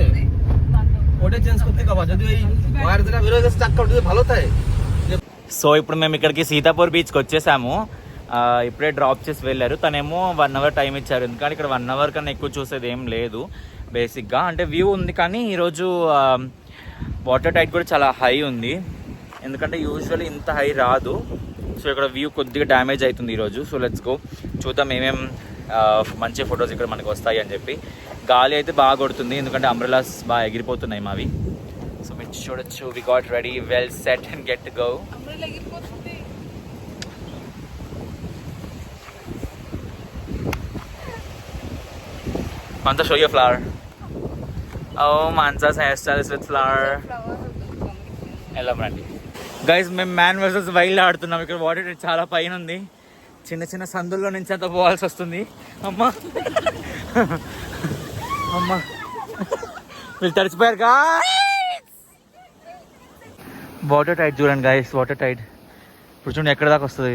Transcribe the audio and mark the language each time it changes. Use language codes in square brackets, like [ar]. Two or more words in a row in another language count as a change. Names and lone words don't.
[bn] ওটা চেঞ্জ করতে কবা, যদি ওই ওয়ার যেটা বের হয়ে গেছে চাক্কা যদি ভালো থাকে. [te] సో ఇప్పుడు మేము ఇక్కడికి సీతాపూర్ బీచ్కి వచ్చేసాము. ఇప్పుడే డ్రాప్ చేసి వెళ్ళారు. తనేమో 1 hour టైం ఇచ్చారు, ఎందుకంటే ఇక్కడ 1 hour కన్నా ఎక్కువ చూసేది ఏం లేదు బేసిక్గా. అంటే వ్యూ ఉంది, కానీ ఈరోజు [en] water tide [te] కూడా చాలా హై ఉంది, ఎందుకంటే యూజువల్లీ ఇంత హై రాదు. సో ఇక్కడ వ్యూ కొద్దిగా డ్యామేజ్ అవుతుంది ఈరోజు. సో [en] let's go, [te] చూద్దాం ఏమేం మంచి ఫొటోస్ ఇక్కడ మనకు వస్తాయి అని చెప్పి. గాలి అయితే బాగా కొడుతుంది, ఎందుకంటే అంబ్రెలాస్ బాగా ఎగిరిపోతున్నాయి మావి. సో మీరు చూడొచ్చు, [en] we got ready, well set and get to go. Mansa, show your flower. Oh, Mansa's hairstyle is with flower. Hello, Brandy. [te] గైస్ మేము మ్యాన్ వర్సెస్ వైల్డ్ ఆడుతున్నాం. ఇక్కడ వాటర్ చాలా పైన ఉంది, చిన్న చిన్న సందుల్లో నుంచి అంత పోవాల్సి వస్తుంది. అమ్మా అమ్మా వీళ్ళు తడిచిపోయారు. [en] water tide [te] చూడండి గైస్, [en] water tide [te] ఇప్పుడు చూడండి ఎక్కడ దాకా వస్తుంది.